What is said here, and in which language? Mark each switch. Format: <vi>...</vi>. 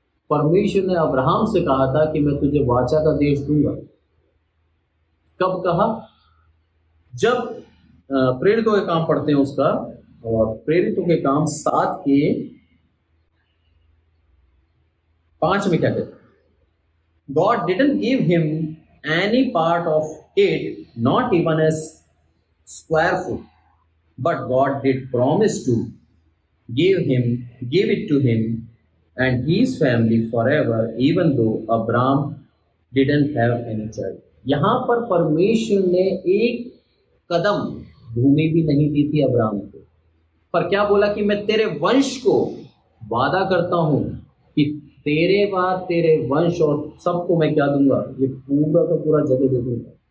<hi>परमेश्वर ने अब्राहम से कहा था कि मैं तुझे वाचा का देश दूंगा। कब कहा? जब प्रेरितों के काम पढ़ते हैं उसका, और प्रेरितों के काम 7:5 में क्या कहते हैं?</hi> <en>God didn't give him any part of it, not even a square foot, but God did promise to give it to him and his family forever, even though Abraham didn't have any child.</en> <hi>यहां पर परमेश्वर ने एक कदम भूमि भी नहीं दी थी Abraham को, पर क्या बोला कि मैं तेरे वंश को वादा करता हूं कि तेरे बाद तेरे वंश और सबको मैं क्या दूंगा, ये पूरा का पूरा जगह दे दूंगा।</hi>